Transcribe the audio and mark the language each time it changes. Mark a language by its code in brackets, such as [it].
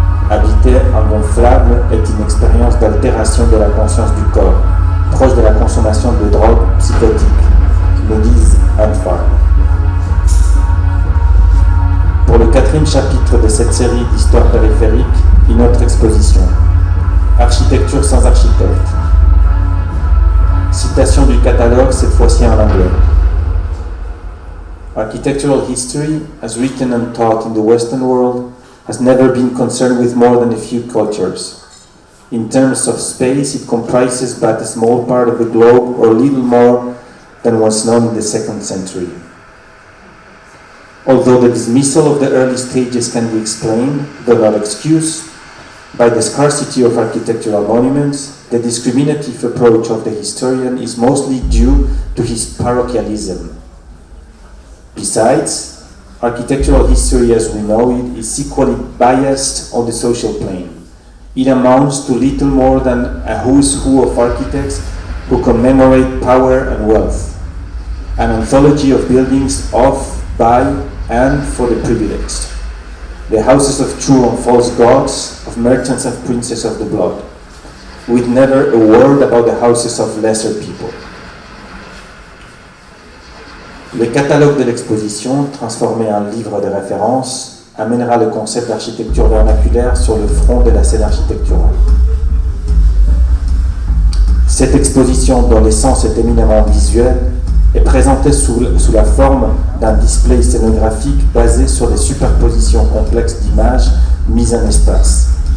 [fr] Habiter un gonflable est une expérience d'altération de la conscience du corps, proche de la consommation de drogues psychotiques, nous disent Ant Farm. Pour le 4e chapitre de cette série d'histoires périphériques, une autre exposition, Architecture sans architecte. Citation du catalogue, cette fois-ci en anglais. [en] Architectural history, as written and taught in the Western world, has never been concerned with more than a few cultures. In terms of space, it comprises but a small part of the globe, or little more than was known in the 2nd century. Although the dismissal of the early stages can be explained, though not excused, by the scarcity of architectural monuments, the discriminative approach of the historian is mostly due to his parochialism. Besides, architectural history as we know it is equally biased on the social plane. It amounts to little more than a who's who of architects who commemorate power and wealth, an anthology of buildings of, by, and for the privileged, the houses of true and false gods, of merchants and princes of the blood, with never a word about the houses of lesser people. [fr] Le catalogue de l'exposition, transformé en livre de référence, amènera le concept d'architecture vernaculaire sur le front de la scène architecturale. Cette exposition, dont l'essence est éminemment visuelle, est présentée sous la forme d'un display scénographique basé sur des superpositions complexes d'images mises en espace.